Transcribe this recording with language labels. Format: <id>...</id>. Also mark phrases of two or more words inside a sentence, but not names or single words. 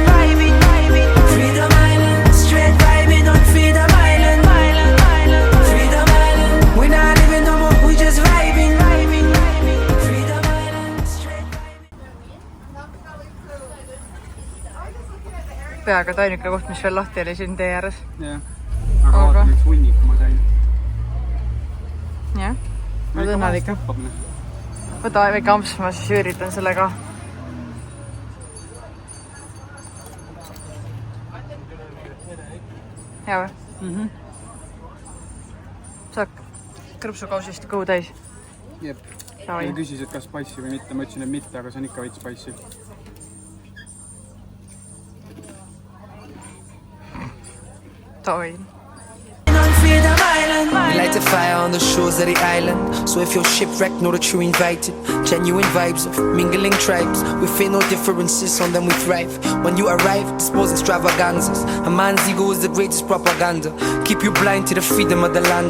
<en>Freedom Island, straight vibing on Freedom Island. Freedom Island, we not living no more, we just vibing. Freedom Island, straight vibing.</en> <et>Peaaegu et ainuke koht, mis veel lahti oli siin tee ääres. Jah, aga vaatan üks hunnik ma sain. Jah, oled õnnelik. Võta väike amps, ma siis üritan selle ka. Hea või? Saad krõpsukausist kõhu täis? Jep. Davai. Ja küsis, et kas spicy või mitte. Ma ütlesin, et mitte, aga see on ikka veits spicy. Davai.</et> <en>On Freedom Island, we light a fire on the shores of the island. So if you're shipwrecked, know that you're invited. Genuine vibes of mingling tribes. We feel no differences, on them we thrive. When you arrive, dispose extravaganzas. A man's ego is the greatest propaganda. Keep you blind to the freedom of the land.</en>